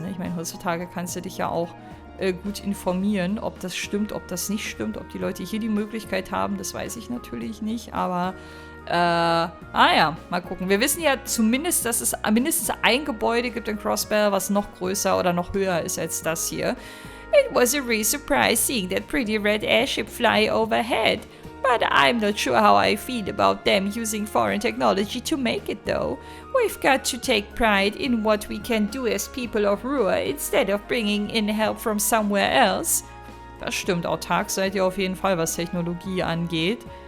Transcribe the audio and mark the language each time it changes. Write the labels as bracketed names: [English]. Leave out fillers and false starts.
[German] Ne? Ich meine, heutzutage kannst du dich ja auch gut informieren, ob das stimmt, ob das nicht stimmt, ob die Leute hier die Möglichkeit haben, das weiß ich natürlich nicht, aber ja, mal gucken. Wir wissen ja zumindest, dass es mindestens ein Gebäude gibt in Crossbell, was noch größer oder noch höher ist als das hier. [English] It was a real surprise seeing that pretty red airship fly overhead. But I'm not sure how I feel about them using foreign technology to make it though. We've got to take pride in what we can do as people of Roer instead of bringing in help from somewhere else. [German] Das stimmt, autark seid ihr auf jeden Fall, was Technologie angeht.